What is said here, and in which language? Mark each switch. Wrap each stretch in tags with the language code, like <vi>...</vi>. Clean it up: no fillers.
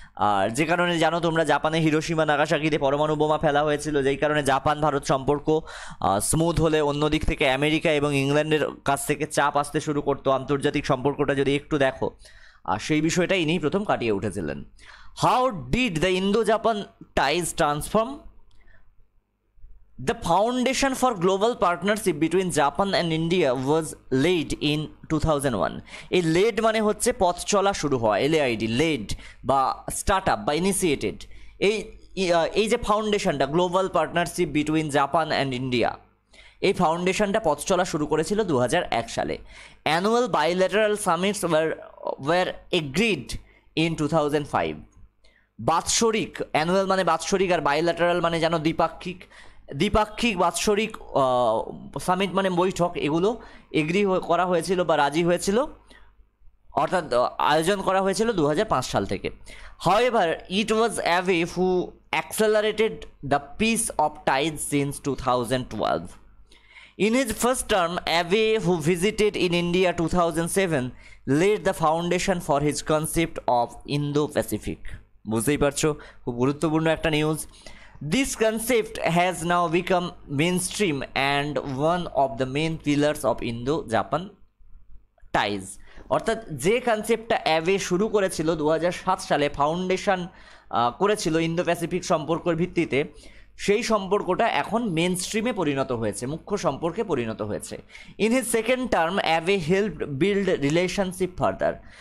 <bn>আর যে কারণে জানো তোমরা, জাপানে হিরোশিমা নাগাসাকিতে পরমাণু বোমা ফেলা হয়েছিল, যেই কারণে জাপান ভারত সম্পর্ক স্মুথ হলে অন্যদিক থেকে আমেরিকা এবং ইংল্যান্ডের কাছ থেকে চাপ আসতে শুরু করতো আন্তর্জাতিক সম্পর্কটা যদি একটু দেখো। আর সেই বিষয়টা ইনি প্রথম কাটিয়ে উঠেছিলেন।</bn> <en>How did the Indo Japan ties transform? The foundation for global partnership between Japan and India was laid in 2001.</en> <bn>এই লেড মানে হচ্ছে পথ চলা শুরু হওয়া, LAID, লেড বা স্টার্ট আপ বা ইনিশিয়েটেড। এই যে ফাউন্ডেশনটা,</bn> <en>global partnership between Japan and India,</en> <bn>এই ফাউন্ডেশনটা পথ চলা শুরু করেছিল 2001 সালে।</bn> <en>Annual bilateral summits were agreed in 2005।</en> <bn>বাৎসরিক, অ্যানুয়াল মানে বাৎসরিক আর বাইল্যাটারাল মানে যেন দ্বিপাক্ষিক বাৎসরিক সামিট মানে বৈঠক, এগুলো এগ্রি করা হয়েছিল বা রাজি হয়েছিল, অর্থাৎ আয়োজন করা হয়েছিল 2005 সাল থেকে।</bn> <en>However it was Abe who accelerated the pace of ties since 2012. In his first term, Abe, who visited in India 2007, laid the foundation for his concept of Indo-Pacific.</en> <bn>বুঝতেই পারছো, খুব গুরুত্বপূর্ণ একটা news.</bn> <en>This concept has now become mainstream and one of the main pillars of Indo-Japan ties.</en> <bn>অর্থাৎ যে কনসেপ্টটা Abe শুরু করেছিল 2007 সালে, ফাউন্ডেশন করেছিল ইন্দো প্যাসিফিক সম্পর্কের ভিত্তিতে, সেই সম্পর্কটা এখন মেন স্ট্রিমে পরিণত হয়েছে, মুখ্য সম্পর্কে পরিণত হয়েছে।</bn> <en>In his second term Abe help build relationship further.</en>